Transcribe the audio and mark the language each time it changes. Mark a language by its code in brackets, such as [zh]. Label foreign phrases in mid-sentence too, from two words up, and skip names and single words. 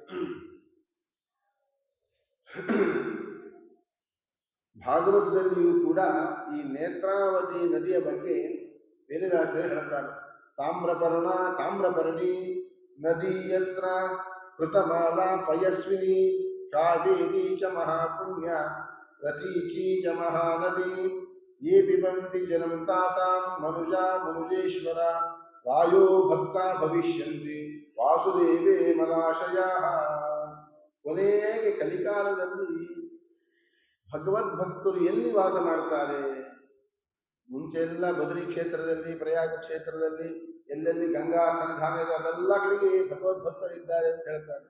[kn] ಭಾಗವತದಲ್ಲಿಯೂ ಕೂಡ ಈ ನೇತ್ರಾವತಿ ನದಿಯ ಬಗ್ಗೆ ವೇದವ್ಯಾಸರು ಹೇಳ್ತಾರೆ. [sa] ತಾಮ್ರಪರ್ಣಿ ನದಿ ಯತ್ರ ಕೃತಮಾಲಾ ಪಯಸ್ವಿನಿ ಕಾವೇರಿ ಚ ಮಹಾಪುಣ್ಯ ಪ್ರತೀಚಿ ಚ ಮಹಾನದಿ ಯೇ ಪಿಬಂತಿ ಜಲಂ ತಾಸಾಂ ಮನುಜೇಶ್ವರ ವಾಯೋ ಭಕ್ತ ಭವಿಷ್ಯಂತಿ ವಾಸುದೇವೇ ಮನಾಶಯಾಃ. [kn] ಕೊನೆಗೆ ಕಲಿಕಾಲದಲ್ಲಿ ಭಗವದ್ಭಕ್ತರು ಎಲ್ಲಿ ವಾಸ ಮಾಡ್ತಾರೆ? ಮುಂಚೆಲ್ಲ ಬದರಿ ಕ್ಷೇತ್ರದಲ್ಲಿ, ಪ್ರಯಾಗ ಕ್ಷೇತ್ರದಲ್ಲಿ, ಎಲ್ಲೆಲ್ಲಿ ಗಂಗಾ ಸನ್ನಿಧಾನ ಇದೆ ಅದೆಲ್ಲ ಕಡೆಗೆ ಭಗವದ್ಭಕ್ತರು ಇದ್ದಾರೆ ಅಂತ ಹೇಳ್ತಾರೆ.